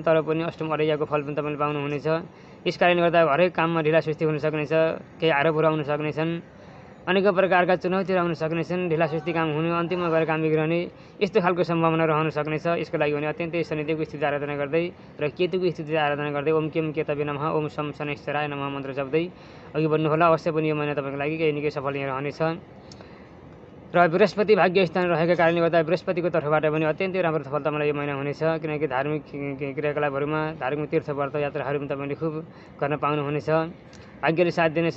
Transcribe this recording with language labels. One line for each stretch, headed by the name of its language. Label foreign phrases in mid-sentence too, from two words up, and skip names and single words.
Nepali: तर पनि अष्टम अरैयाको फल पनि तपाईँले पाउनुहुनेछ। यस कारणले गर्दा हरेक काममा ढिलासुस्ती हुन सक्नेछ। केही आरोपहरू आउन सक्नेछन्। अनेक प्रकारका चुनौतीहरू आउन सक्नेछन्। ढिलासुस्ती काम हुने, अन्तिममा गएर काम बिग्रने यस्तो खालको सम्भावना रहन सक्नेछ। यसको लागि भने अत्यन्तै शनिदेवको स्थिति आराधना गर्दै र केतुको स्थिति आराधना गर्दै
Sanskrit: ओम केम केतवे नमः, ओम सम शनैश्चराय नमः
Nepali: मन्त्र जप्दै अघि बढ्नुहोला। अवश्य पनि यो महिना तपाईँको लागि केही न केही सफल रहनेछ। र बृहस्पति भाग्य स्थान रहेका कारणले गर्दा बृहस्पतिको तर्फबाट पनि अत्यन्तै राम्रो सफलता मलाई यो महिना हुनेछ। किनकि धार्मिक क्रियाकलापहरूमा, धार्मिक तीर्थ व्रत यात्राहरू पनि तपाईँले खुब गर्न पाउनुहुनेछ। भाग्यले साथ दिनेछ।